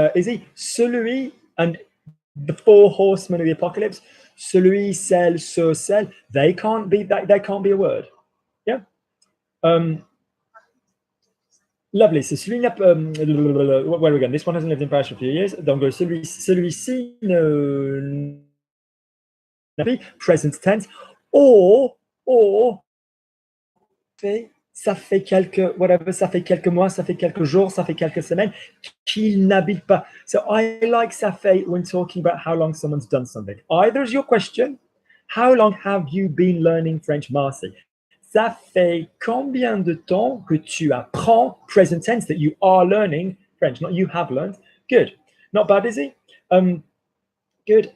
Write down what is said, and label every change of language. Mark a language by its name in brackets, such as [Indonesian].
[English] Is he celui and the four horsemen of the apocalypse? Celui, celle, ce, celle. They can't be a word. Yeah. Lovely. So celui where are we going? This one hasn't lived in Paris for a few years. [French] Donc celui-ci ne [English] present tense or [French] ça fait quelques mois, ça fait quelques jours, ça fait quelques semaines qu'il n'habite pas. [English] So I like ça fait when talking about how long someone's done something. Either is your question, how long have you been learning French, Marcy? [French] Ça fait combien de temps que tu apprends [English] present tense, that you are learning French, not you have learned. Good. Not bad, Izzy. Good.